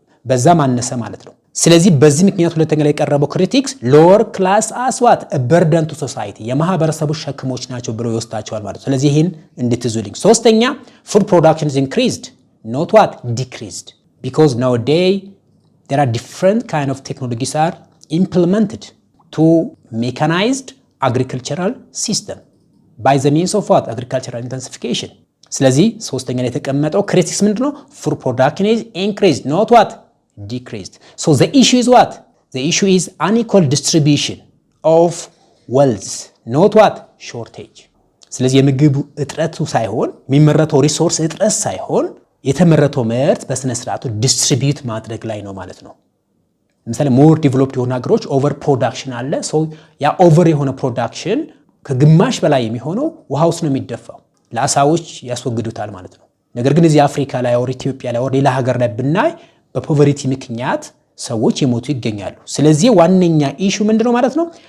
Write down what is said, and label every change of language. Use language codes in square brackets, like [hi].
[am] በዛ ማነሰ ማለት ነው። ስለዚህ በዚህ ምክንያት ሁለተኛ ላይ የቀረበው [en] ክሪቲክስ ሎወር ክላስ አስ ዋት በርደን ቱ ሶሳይቲ [am] የማህበረሰቡ ሸክሞች ናቸው ብሎ ይወስዳቸዋል ማለት ነው። ስለዚህ ይህን እንድትዙልኝ። ሶስተኛ [en] ፉድ ፕሮዳክሽን is increased not what decreased because nowadays there are different kind of technologies are implemented to mechanized agricultural system by the means of what agricultural intensification። [am] ስለዚህ ሶስተኛ ላይ የተቀመጠው ክሪቲክስ ምንድነው? [en] food production is increased not what decreased. So the issue is what? The issue is unequal distribution of wealth not what shortage. [am] ስለዚህ የምግብ እጥረቱ ሳይሆን የሚመረተው ሪሶርስ እጥረት ሳይሆን የተመረተው ምርት በስነ ስርዓቱ ዲስትሪቢዩት ማድረግ ላይ ነው ማለት ነው። ለምሳሌ ሞር ዲቨሎፕድ የሆኑ ሀገሮች ኦቨር ፕሮዳክሽን አለ። ሶ ያ ኦቨር የሆነ ፕሮዳክሽን ከግማሽ በላይ የሚሆነው ውሃ ውስጥ ነው የሚደፋው፣ ለአሳዎች ያስወግዱታል ማለት ነው። ነገር ግን እዚህ አፍሪካ ላይ ወር ኢትዮጵያ ላይ ወር ሌላ ሀገር ላይ ብናይ በፖቨርቲ ምክንያት ሰዎች የሞቱ ይገኛሉ። ስለዚህ ዋነኛ ኢሹ ምንድነው ማለት ነው?